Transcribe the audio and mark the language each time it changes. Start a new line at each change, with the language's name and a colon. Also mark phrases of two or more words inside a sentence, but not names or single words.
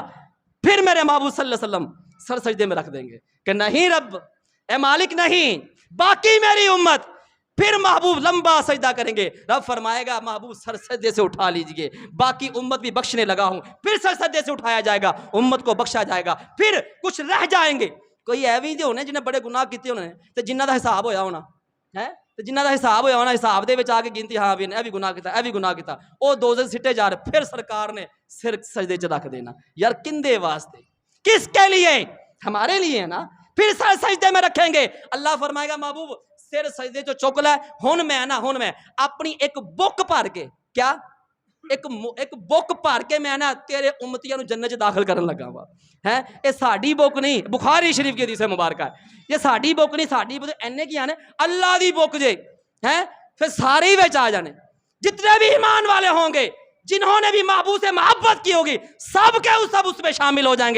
Urdu: پھر میرے محبوب
Arabic: صلی اللہ علیہ وسلم
Urdu: سر سجدے میں رکھ دیں گے کہ نہیں رب، اے مالک نہیں، باقی میری امت۔ پھر محبوب لمبا سجدہ کریں گے، رب فرمائے گا محبوب سر سجدے سے اٹھا لیجئے، باقی امت بھی بخشنے لگا ہوں۔ پھر سر سجدے سے اٹھایا جائے گا، امت کو بخشا جائے گا۔
Punjabi: پھر کچھ رہ جائیں گے، کوئی ایویں دے ہونے جنہیں بڑے گناہ کیتے ہونے تے جنہ دا حساب ہویا ہونا ہے، تے جنہ دا حساب ہویا ہونا، حساب دے وچ آ کے گنتی، ہاں بھی اے بھی گناہ کیتا، او دوزخ سٹے جا رہے، پھر سرکار نے سر سجدے چ رکھ دینا۔ یار کندے واسطے؟
Urdu: کس کے لیے؟ ہمارے لیے ہے نا۔ پھر سر سجدے میں رکھیں گے، اللہ فرمائے گا
Punjabi: محبوب سر سجدے جو چک لے، ہن میں اپنی ایک بک بھر کے، کیا ایک بک بھر کے میں نا تیرے امتیاں نو جنت چ داخل کرن لگا وا ہے۔ اے ساڈی بک نہیں،
Urdu: بخاری شریف کی حدیث مبارکہ ہے، یہ
Punjabi: ساڈی بک نہیں، ساڈی بک اینے کی آنے اللہ دی بک جے ہیں، پھر سارے وچ آ جانے،
Urdu: جتنے بھی ایمان والے ہوں گے، جنہوں نے بھی محبوب سے محبت کی ہوگی، سب کے سب اس میں شامل ہو جائیں گے۔